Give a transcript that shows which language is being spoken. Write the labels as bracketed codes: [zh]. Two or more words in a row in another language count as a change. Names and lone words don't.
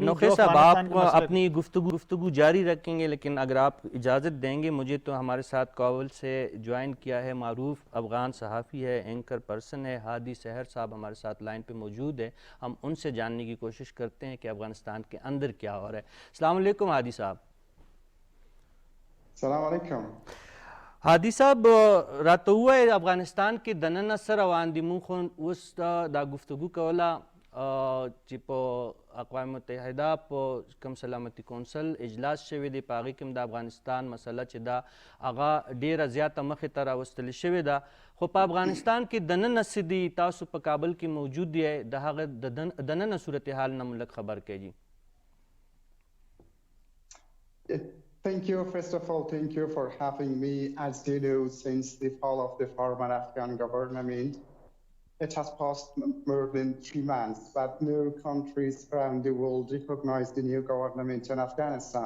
[ur] نوخیل صاحب، آپ اپنی گفتگو جاری رکھیں گے، لیکن اگر آپ اجازت دیں گے مجھے تو ہمارے ساتھ کابل سے جوائن کیا ہے معروف افغان صحافی ہے، اینکر پرسن ہے، ہادی سحر صاحب ہمارے ساتھ لائن پہ موجود ہے. ہم ان سے جاننے کی کوشش کرتے ہیں کہ افغانستان کے اندر کیا ہو رہا ہے. السلام علیکم ہادی صاحب. السلام علیکم. [ps] ہادی صاحب، [ur] رات ہوا ہے افغانستان کے [ps] دننه سره روان دي، مونږ خو اوس دا گفتگو کوله چې په اقوام متحده په کوم سلامتی کونسل اجلاس شوی دی، په هغې کې د افغانستان مسله چې دا هغه ډیره زیاته مخې ته راوستلې شوې ده. خو په افغانستان کې دننه څه دي؟ تاسو په کابل کې موجود یې، د هغه دننه صورتحال نه مو لږ خبر کړئ. [en] Thank you. First of all, thank you for having me. As you know, since the fall of the former Afghan government, it has passed more than 3 months, but no countries around the world recognize the new government in Afghanistan.